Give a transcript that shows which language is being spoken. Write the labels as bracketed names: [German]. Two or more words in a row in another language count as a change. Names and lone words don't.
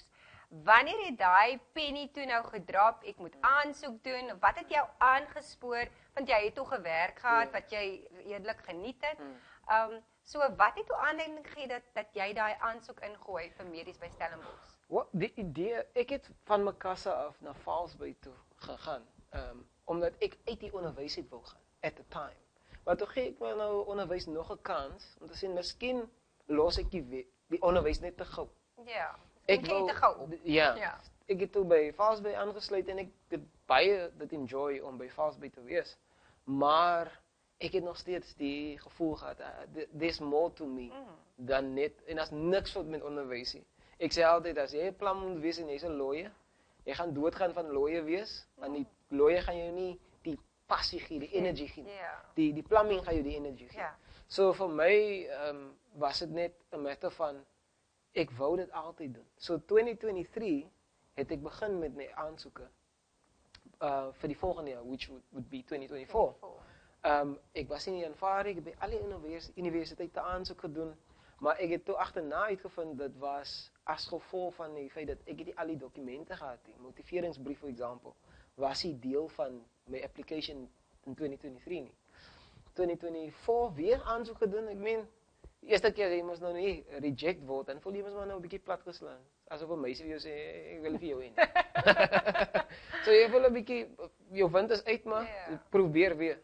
[Afrikaans] Wanneer het daai penny toe nou gedrop, ek moet aansoek doen, wat het jou aangespoor, want jy het toch gewerk gehad, wat jy eerlik geniet het, so wat het toe aanleiding gegee dat jy daai aansoek ingooi vir medies by Stellenbosch? Die idee, ek het van Makassar af na Valsby toe gegaan, omdat ek uit die onderwys het wil gaan, [English] at the time. [Afrikaans] Maar toe gee ek my nou onderwys nog 'n kans, om te sê, miskien los ek die onderwys net te gou. Ja. Ek wil te gou op. Ja. Ek het toe by Valsby aangesluit en ek het baie dit enjoy om by Valsby te wees. Maar ek het nog steeds die gevoel gehad, [English] there's more to me [Afrikaans] dan net, en daar's niks fout met onderwys nie. Ek sê altyd, as jy 'n plan moet wees en jy's 'n lawyer, jy gaan doodgaan van lawyer wees, want die lawyer gaan jou nie die passie gee, die energy gee. Die plumbing gaan jou die energy gee. So vir my was dit net 'n matter van ek wou dit altyd doen. So 2023 het ek begin met my aansoeke vir die volgende jaar, [English] which would be 2024. [Afrikaans] Ek was in Januarie, ek het by alle universiteite aansoek gedoen, maar ek het toe agterna uitgevind dit was as gevolg van die feit dat ek nie al die dokumente gehad het. Motiveringsbrief [English] for example [Afrikaans] was nie deel van my application in 2023 nie. 2024 weer aansoek gedoen, ek meen die eerste keer jy moes nou nie reject word, dan voel jy mos maar nou 'n bietjie plat geslaan. Asof 'n meisie vir jou sê, ek wil vir jou hê. So jy voel 'n bietjie, jou wind is uit maar, probeer weer.